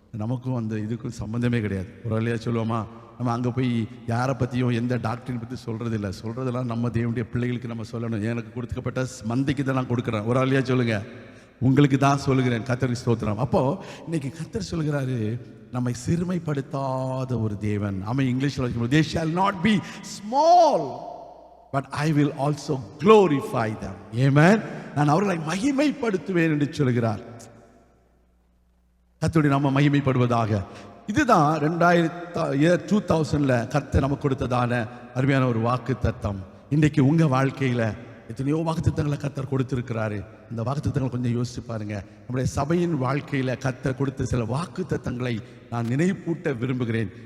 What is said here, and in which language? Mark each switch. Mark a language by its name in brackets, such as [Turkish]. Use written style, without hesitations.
[Tamil] நமக்கும் அந்த இதுக்கும் சம்மந்தமே கிடையாது. ஒரு வழியாக சொல்லுவோமா? நம்ம அங்கே போய் யாரை பற்றியும் எந்த டாக்டரின் பற்றி சொல்கிறது இல்லை. சொல்கிறதெல்லாம் நம்ம தேவனுடைய பிள்ளைகளுக்கு நம்ம சொல்லணும். எனக்கு கொடுக்கப்பட்ட மந்தைக்கு தான் நான் கொடுக்குறேன். ஒரு வழியாக சொல்லுங்க, உங்களுக்கு தான் சொல்லுகிறேன். கர்த்தருக்கு ஸ்தோத்திரம். அப்போது இன்னைக்கு கர்த்தர் சொல்கிறாரு, நம்மை சிறுமைப்படுத்தாத ஒரு தேவன். அவன் இங்கிலீஷில் [English] they shall not be small but I will also glorify them. Amen. [Tamil] நான் அவர்களை மகிமைப்படுத்துவேன் என்று சொல்கிறார். கர்த்தருடைய நாமம் மகிமைப்படுவதாக. இதுதான் 2000 கர்த்தர் நமக்கு கொடுத்ததான அருமையான ஒரு வாக்கு தத்தம். இன்றைக்கு உங்க வாழ்க்கையில எத்தனையோ வாக்குத்தத்தங்களை கர்த்தர் கொடுத்திருக்கிறாரு. அந்த வாக்குத்தத்தங்களை கொஞ்சம் யோசிச்சு பாருங்க. நம்முடைய சபையின் வாழ்க்கையில கர்த்தர் கொடுத்த சில வாக்குத்தத்தங்களை நான் நினைப்பூட்ட விரும்புகிறேன்.